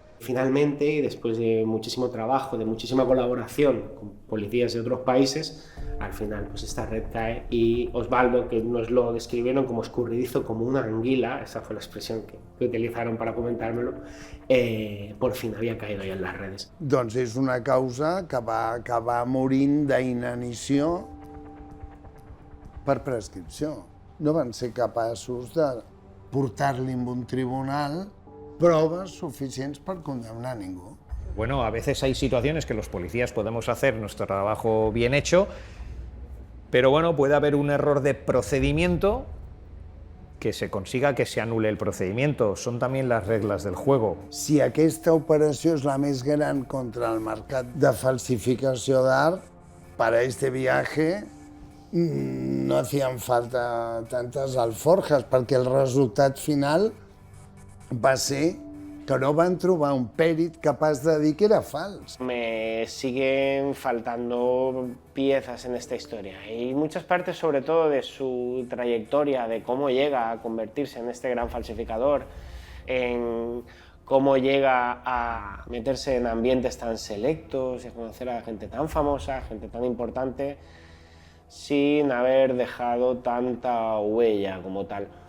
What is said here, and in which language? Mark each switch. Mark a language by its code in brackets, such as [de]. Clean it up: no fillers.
[es] Finalmente, después de muchísimo trabajo, de muchísima colaboración con policías de otros países, al final pues esta red cae y Osvaldo, que nos lo describieron como escurridizo, como una anguila, esa fue la expresión que utilizaron para comentármelo, por fin había caído ya en las redes. [ca] Doncs és una causa que va acabar morint d'inanició per prescripció. No van ser capaços de portar-li en un tribunal proves suficients per condemnar a ningú. [es] Bueno, a veces hay situaciones que los policías podemos hacer nuestro trabajo bien hecho, pero bueno, puede haber un error de procedimiento que se consiga que se anule el procedimiento. Son también las reglas del juego. [ca] Si aquesta operació és la més gran contra el mercat de falsificació d'art, [es] para este viaje no hacían falta tantes alforjas, [ca] perquè el resultat final va ser que no van trobar un pèrit capaç de dir que era fals. [es] Me siguen faltando piezas en esta historia y muchas partes, sobre todo de su trayectoria, de cómo llega a convertirse en este gran falsificador, en cómo llega a meterse en ambientes tan selectos y a conocer a gente tan famosa, gente tan importante, sin haber dejado tanta huella como tal.